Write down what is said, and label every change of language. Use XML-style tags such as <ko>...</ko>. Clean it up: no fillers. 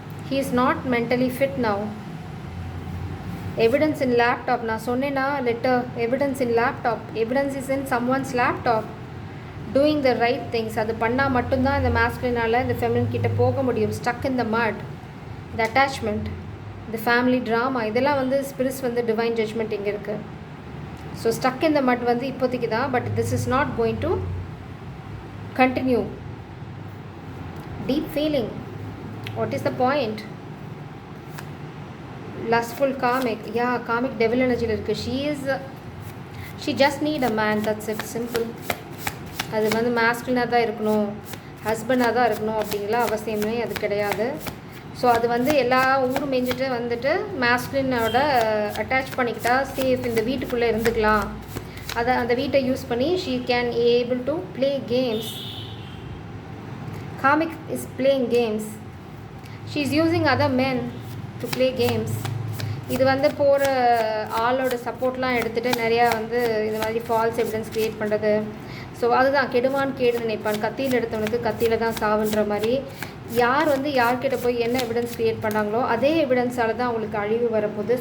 <en>he is not mentally fit now. Evidence in laptop.</en> <ta>நான் சொன்னேன்னா</ta> <en>Letter evidence in laptop. Evidence is in someone's laptop. Doing the right things.</en> <ta>அது பண்ணால் மட்டும்தான் இந்த மாஸ்குலினால் இந்த ஃபெமினின் கிட்ட போக முடியும்.</ta> <en>stuck in the mud,</en> <ta>இந்த அட்டாச்மெண்ட், இந்த ஃபேமிலி ட்ராமா, இதெல்லாம் வந்து ஸ்பிரிட்ஸ் வந்து டிவைன் ஜட்ஜ்மெண்ட் இங்கே இருக்குது. ஸோ</ta> <en>stuck in the mud</en> <ta>வந்து இப்போதைக்கு தான்.</ta> <en>But this is not going to continue. Deep feeling. What is the point? Lustful karmic. Yeah, karmic devil energy</en> <ta>irukku.</ta> <en>She just need a man. That's it. Simple.</en> <ta>அது வந்து masculine தான் இருக்கணும், ஹஸ்பண்டாக தான் இருக்கணும் அப்படிங்களா அவசியமே அது கிடையாது. ஸோ அது வந்து எல்லா ஊரும் மேய்ஞ்சிட்டு வந்துட்டு masculineோட அட்டாச் பண்ணிக்கிட்டா சேஃப், இந்த வீட்டுக்குள்ளே இருந்துக்கலாம். அதை அந்த வீட்டை யூஸ் பண்ணி</ta> <en>she can able to play games. Karmic is playing games. She is using other men to play games.</en> <ta>இது வந்து போகிற ஆளோட சப்போர்ட்லாம் எடுத்துகிட்டு நிறையா வந்து இந்த மாதிரி ஃபால்ஸ் எவிடன்ஸ் க்ரியேட் பண்ணுறது. ஸோ அதுதான் கெடுவான் கேடு நினைப்பான். கத்தியில் எடுத்தவனுக்கு கத்தியில் தான் சாவுன்ற மாதிரி யார் வந்து யார்கிட்ட போய் என்ன எவிடன்ஸ் க்ரியேட் பண்ணாங்களோ அதே எவிடன்ஸால் தான் அவங்களுக்கு அழிவு வரப்போகுது.</ta>